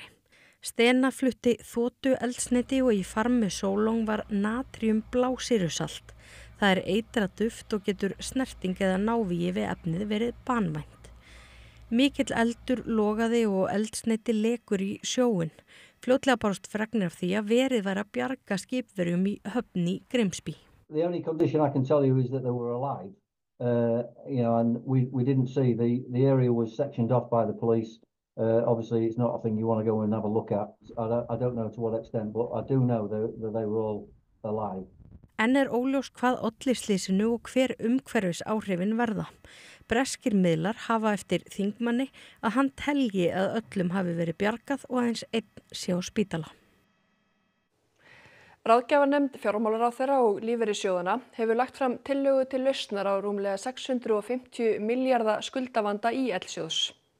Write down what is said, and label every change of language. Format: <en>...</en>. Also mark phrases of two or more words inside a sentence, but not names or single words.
<is>Stena flutti þotueldsneyti og í farmi Solong var natriumblásýrusalt. Það er eitra duft og getur snerting eða návígi við efnið verið banvænt. Mikill eldur logaði og eldsneyti lekur í sjóinn. Fljótlega bárust fregnir af því að verið var að bjarga skipverjum í höfn í Grimsby.</is> <en>The only condition I can tell you is that they were alive. And we didn't see the area was sectioned off by the police. Obviously, it's not a thing you want to go and have a look at. I don't know to what extent, but I do know that they were all alive.</en> <is>En óljóst hvað olli slysinu og hver umhverfis áhrifin verða. Breskir miðlar hafa eftir þingmanni að hann telji að öllum hafi verið bjargað og aðeins einn sé á spítala. Ráðgjafarnefnd fjármálaráðherra og lífeyrissjóðanna hefur lagt fram tillögu til lausnar á rúmlega 650 milljarða skuldavanda ÍL-sjóðs.</is>